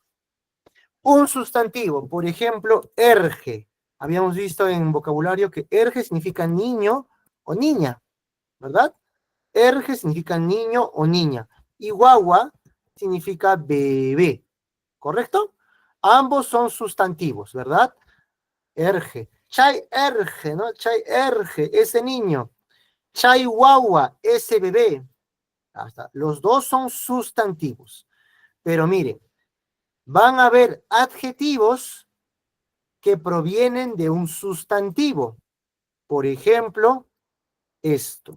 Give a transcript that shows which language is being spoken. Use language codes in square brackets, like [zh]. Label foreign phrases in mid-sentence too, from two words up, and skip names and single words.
[es] Un sustantivo, por ejemplo, erge. Habíamos visto en vocabulario que erge significa niño o niña, ¿verdad? Erge significa niño o niña. Y guagua significa bebé, ¿correcto? Ambos son sustantivos, ¿verdad? [qu] Erge. Chay erge, ¿no? Chay erge, [es] ese niño. [qu] Chay guagua, [es] ese bebé. Hasta. Los dos son sustantivos. Pero miren, van a haber adjetivos que provienen de un sustantivo. Por ejemplo, esto.